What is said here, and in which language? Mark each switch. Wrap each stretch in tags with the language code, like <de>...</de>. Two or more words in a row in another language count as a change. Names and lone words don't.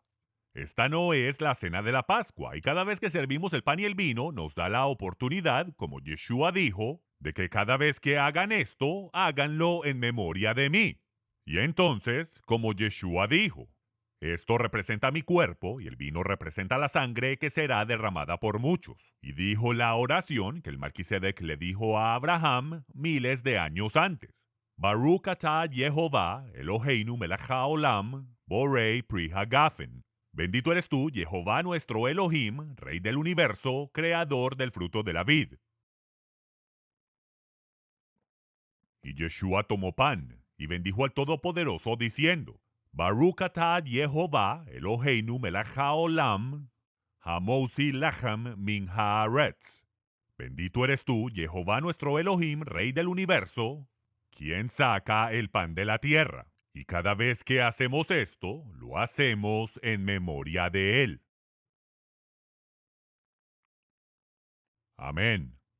<es>Esta no es la cena de la Pascua, y cada vez que servimos el pan y el vino nos da la oportunidad, como Yeshua dijo, de que cada vez que hagan esto, háganlo en memoria de mí. Y entonces, como Yeshua dijo, esto representa mi cuerpo y el vino representa la sangre que será derramada por muchos. Y dijo la oración que el Melquisedec le dijo a Abraham miles de años antes.</es> <he>ברוך אתה Jehová אלהינו מלך העולם בורא פרי הגפן.</he> <es>Bendito eres tú, Jehová nuestro Elohim, Rey del universo, creador del fruto de la vid. Y Yeshua tomó pan y bendijo al Todopoderoso diciendo,</es> <he>ברוך אתה Jehová אלהינו מלך העולם המוציא לחם מן הארץ.</he> <es>Bendito eres tú, Jehová nuestro Elohim, Rey del universo, quien saca el pan de la tierra. Y cada vez que hacemos esto, lo hacemos en memoria de él. Amén.</es>